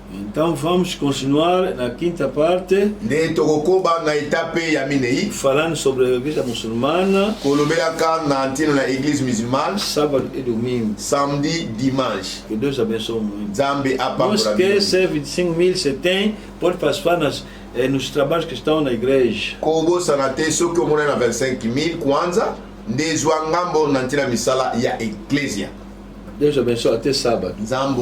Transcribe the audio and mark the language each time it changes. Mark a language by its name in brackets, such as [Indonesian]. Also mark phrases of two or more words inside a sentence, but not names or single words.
[Portuguese] Então vamos continuar na quinta parte, [Lingala] nde tokokoba na etape ya minei [Portuguese] falando sobre a igreja muçulmana, [Lingala] kolobelaka na ntino na [French] église musulmane [Portuguese] sábado e domingo. [French] samedi dimanche. [Portuguese] Que Deus abençoe muito. [Lingala] Nzambe [Portuguese] Não [Lingala] apambola [Portuguese] esqueça, 25 mil você tem, pode participar nos trabalhos que estão na igreja. [Lingala] kobosana te soki omona na 25 000 kwanza nde zwa ngambo na ntina misala ya eklesia. [Portuguese] Deus abençoe até sábado. [Lingala] Nzambe